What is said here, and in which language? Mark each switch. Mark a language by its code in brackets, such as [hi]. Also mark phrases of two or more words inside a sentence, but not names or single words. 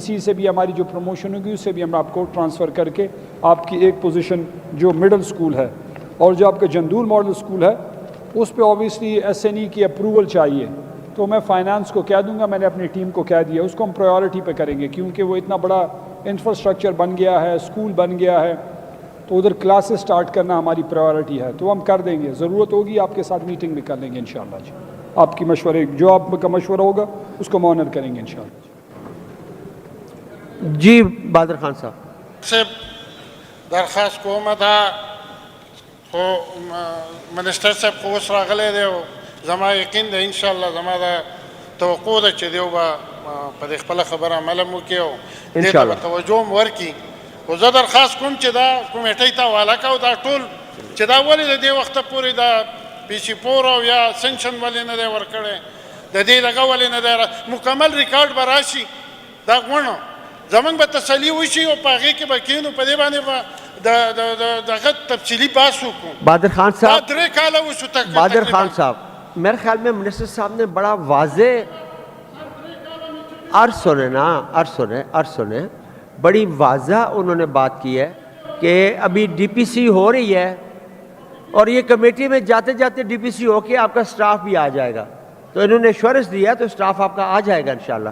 [ur] سی سے بھی ہماری جو پروموشن ہوگی اس سے بھی ہم آپ کو ٹرانسفر کر کے آپ کی ایک پوزیشن جو [en] middle school [ur] ہے اور جو آپ کا جندول [en] model school [ur] ہے اس پہ آبویسلی ایس این ای کی اپروول چاہیے, تو میں فائنانس کو کہہ دوں گا, میں نے اپنی ٹیم کو کہہ دیا, اس کو ہم پرائیورٹی پہ کریں گے کیونکہ وہ اتنا بڑا انفراسٹرکچر بن گیا ہے, اسکول بن گیا ہے, تو ادھر کلاسز سٹارٹ کرنا ہماری پرائیورٹی ہے, تو ہم کر دیں گے. ضرورت ہوگی آپ کے ساتھ میٹنگ بھی کر لیں گے انشاءاللہ. جی آپ کی مشورے, جو آپ کا مشورہ ہوگا اس کو مونر کریں گے انشاءاللہ. جی بہادر خان صاحب. [ps] درخواست کومه دا خو منسٹر صاحب خو اوس راغلی دی او زما یقین دی انشاءالله زما دا توقع ده چې دیو به په دې خپله خبره عمل هم وکړي او دې ته به توجه هم ورکړي خو زه درخواست کوم چې دا کمیټۍ ته حواله کړو دا ټول چې دا ولې د دې وخته پورې دا پیسې او یا سنکشن ولې نه دی ورکړی د دې دغه ولې نه دی مکمل ریکارډ به راشي دا غوڼو زمونږ به تسلي وشي او په هغې کې به کښېنو په دې باندې به دغه تفصیلي بحث وکړو بادر خان صاحب 3 کاله وشو [ur] بادر خان صاحب میرے خیال میں منسٹر صاحب نے بڑا واضح عرض سنیں بڑی واضح انہوں نے بات کی ہے کہ ابھی ڈی پی سی ہو رہی ہے اور یہ کمیٹی میں جاتے جاتے ڈی پی سی ہو کے آپ کا سٹاف بھی آ جائے گا تو انہوں نے ایشورنس دیا تو سٹاف آپ کا آ جائے گا انشاءاللہ.